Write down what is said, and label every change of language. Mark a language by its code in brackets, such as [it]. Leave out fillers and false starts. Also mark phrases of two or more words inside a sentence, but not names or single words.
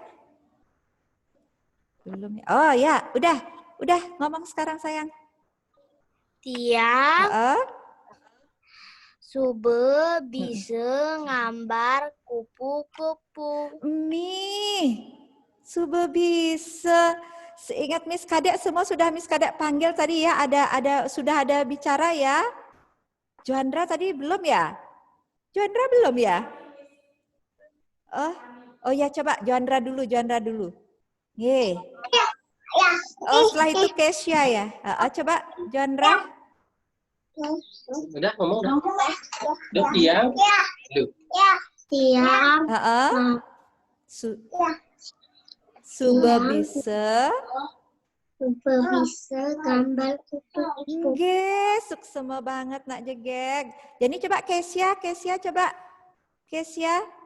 [id] Belum ya? Oh ya, udah ngomong sekarang sayang. [ban] Tiang, sube bisa ngambar kupu-kupu. Sube bisa. [id] Seingat Miss Kadek semua sudah Miss Kadek panggil tadi ya, sudah ada bicara ya. Joandra tadi belum ya? Joandra belum ya? Oh ya coba Joandra dulu. Nggih. Oh setelah itu Kesya ya. Coba Joandra. Udah ngomong dah. Tiang. Tiang. [ban] Sube bisa. [id] Bisa gambar kupu-kupu. [ban] Nggih, suksema banget nak jegek. [id] Jadi coba Kesya coba. Kesya.